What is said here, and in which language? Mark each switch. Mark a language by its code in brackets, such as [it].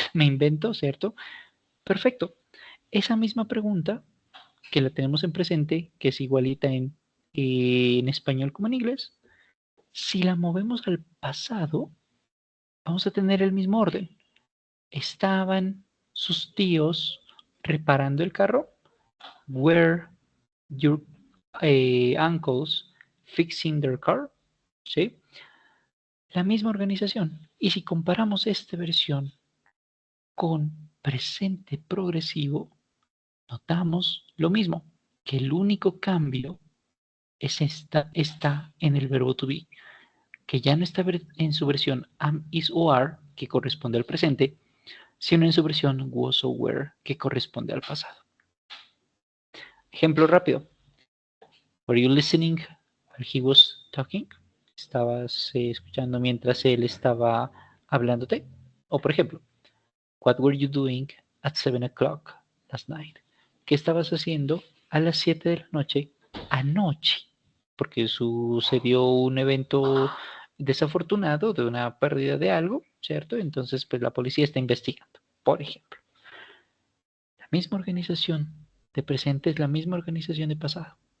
[es] Me invento, ¿cierto? Perfecto. Esa misma pregunta que la tenemos en presente, que es igualita en español como en inglés, si la movemos al pasado, vamos a tener el mismo orden. ¿Estaban sus tíos reparando el carro? [en] Were your uncles fixing their car? [es] ¿Sí? La misma organización. Y si comparamos esta versión con presente progresivo, notamos lo mismo, que el único cambio está en el verbo to be, que ya no está en su versión am, is o are, que corresponde al presente, sino en su versión was o were, que corresponde al pasado. Ejemplo rápido. [en] Were you listening while he was talking? [es] ¿Estabas escuchando mientras él estaba hablándote? O por ejemplo, [en] what were you doing at 7 o'clock last night? [es] ¿Qué estabas haciendo a las 7 de la noche anoche? Porque sucedió un evento desafortunado de una pérdida de algo, ¿cierto? Entonces, pues la policía está investigando, por ejemplo. La misma organización de presente es la misma organización de pasado.